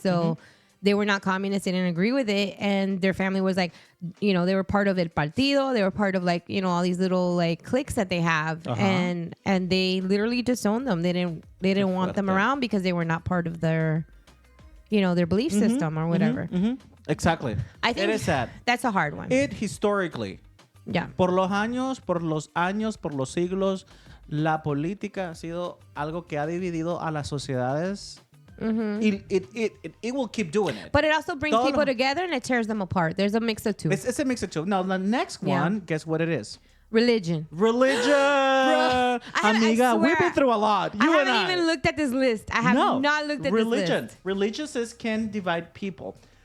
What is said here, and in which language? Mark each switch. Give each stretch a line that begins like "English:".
English: So they were not communists. They didn't agree with it, and their family was like, you know, they were part of El Partido. They were part of, like, you know, all these little like cliques that they have, and they literally disowned them. They didn't want them around because they were not part of their, you know, their belief system or whatever. Exactly. I think it is sad. That's a hard one. It historically. Yeah.
Spanish: Por los años, por los siglos, la política ha sido algo que ha dividido a las sociedades.
English: It will keep doing it. But it also brings people together and it tears them apart. There's a mix of two. It's a mix of two. Now, the next one, guess what it is? Religion. Bro, amiga, we've been through a lot. I haven't even looked at this list. I have not looked at this list. Religions can divide people.